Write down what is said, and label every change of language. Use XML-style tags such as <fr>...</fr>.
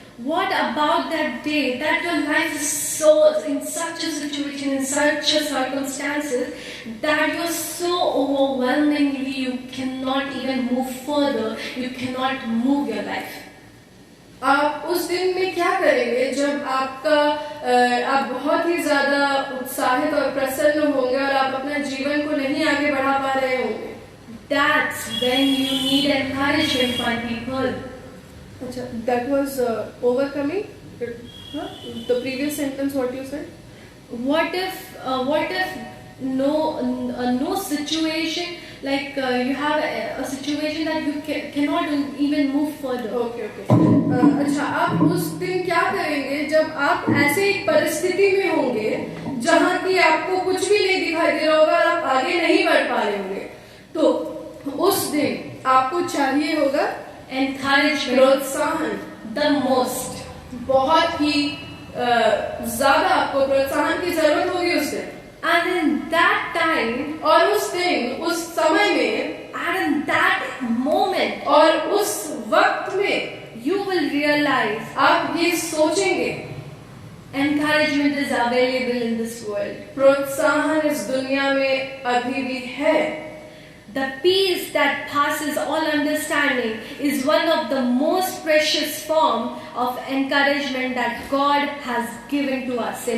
<en>What about that day that your life is so in such a situation, in such a circumstances that you're so overwhelmingly you cannot even move further, you cannot move your life.</en> <hi>आप उस दिन में क्या करेंगे जब आप बहुत ही ज्यादा उत्साहित और प्रसन्न होंगे और आप अपना जीवन को नहीं आगे बढ़ा पा रहे होंगे?</hi> <en>That's when you need encouragement from people.</en> <hi>अच्छा,</hi> <en>that was overcoming. The previous sentence, what you said? What if no situation, like you have a situation that you cannot even move further. Okay.</en> <hi>अच्छा, आप उस दिन क्या करेंगे जब आप ऐसे एक परिस्थिति में होंगे जहाँ की आपको कुछ भी नहीं दिखाई दे रहा होगा और आप आगे नहीं बढ़ पा रहे होंगे? तो उस दिन आपको चाहिए होगा</hi> <en>encouragement,</en> <hi>प्रोत्साहन,</hi> <en>the most.</en> <hi>बहुत ही ज्यादा आपको प्रोत्साहन की जरूरत होगी उस दिन।</hi> <en>And in that time,</en> <hi>और उस दिन, उस समय में,</hi> <en>and in that moment,</en> <hi>और उस वक्त में</hi> <en>you will realize</en> <hi>आप ये सोचेंगे</hi> <en>encouragement is available in this world.</en> <hi>प्रोत्साहन इस दुनिया में अभी भी है।</hi> <en>The peace that passes all understanding is one of the most precious form of encouragement that God has given to us.</en>